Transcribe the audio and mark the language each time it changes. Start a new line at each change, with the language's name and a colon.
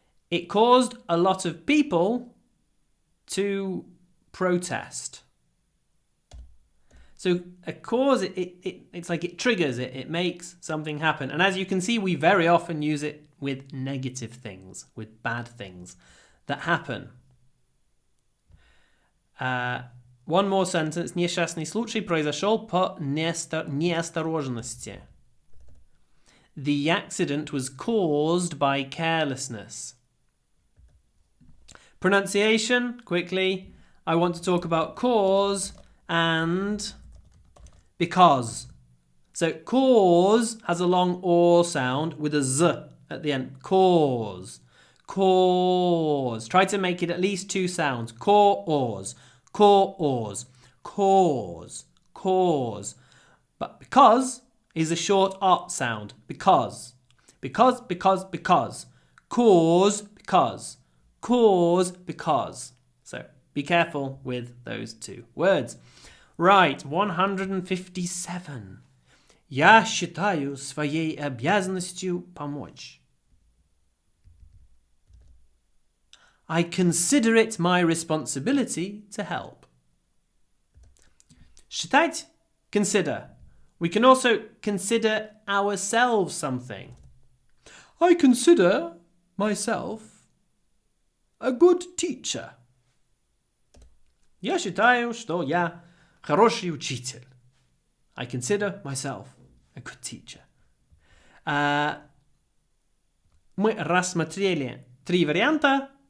English: It caused a lot of people to protest. So a cause, it's like it triggers it. It makes something happen. And as you can see, we very often use it with negative things, with bad things that happen. One more sentence. Несчастный случай произошел по неосторожности. The accident was caused by carelessness. Pronunciation, quickly. I want to talk about cause and because. So cause has a long or sound with a z at the end. Cause. Cause. Try to make it at least two sounds. Cause. Cause. Cause. Cause. But because is a short art sound. Because. Because. Cause. Because. Cause. Because. So be careful with those two words. Right, 157.
Russian: Я считаю своей обязанностью помочь.
English: I consider it my responsibility to help. Считать, consider. We can also consider ourselves something. I consider myself a good teacher.
Russian: Я считаю, что я хороший учитель.
English: I consider myself a good teacher.
Russian: Мы рассмотрели 3 варианта,